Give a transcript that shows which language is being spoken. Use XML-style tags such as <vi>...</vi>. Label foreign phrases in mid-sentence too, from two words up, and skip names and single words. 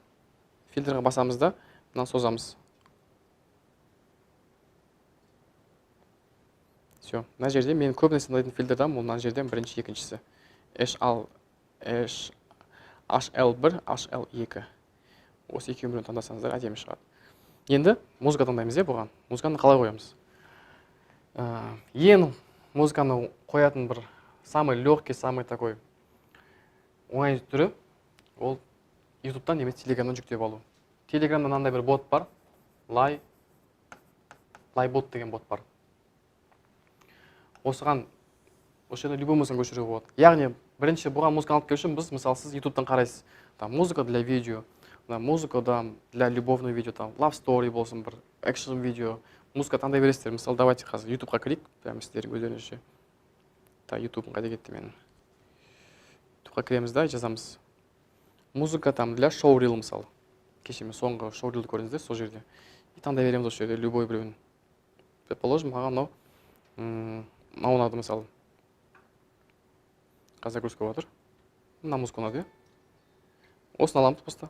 <kk>Фильтрға басамыз да, мынаны созамыз. Все, мына жерде мен көбіне таңдайтын фильтрден бұл мына жерден бірінші, екіншісі. HL1, HL2. Осы екеуін бірін таңдасаңыздар әдемі шығады. Енді музыка таңдаймыз бұған. Музыканы қалай қоямыз? Ең музыканы қоятын бір</kk> <ru>самый легкий, самый такой</ru> <kk>оңай түрі ол ютубтан немесе телеграмнан жүктеп алу. Телеграмда мынандай бір бот бар. Лайбот деген бот бар. Осыған осы жерде любой музыканы көшіруге болады. Яғни бірінші бұған музыканы алып келу үшін біз, мысалы, сіз ютубтан қарайсыз.</kk> <ru>Там музыка для видео, музыка для любовного видео, там</ru> <en>love story</en> <kk>болсын, бір экшн видео. Музыка таңдай бересіздер. Мысалы, давайте қазір ютубқа кірейік, прямо сіздердің өздеріңізше. Так, ютубым қайда кетті менің. Ютубқа кіреміз да, жазамыз.</kk> <ru>Музыка там для шоу-рил, мысалы.</ru> <kk>Кеше мен соңғы шоу-рилді көрдіңіздер сол жерде. И таңдай береміз осы жерде любой біреуін. Предположим, маған ұнады мысалы. Қазір загрузка болып жатыр. Мына музыка ұнады. Осыны аламыз просто.</kk>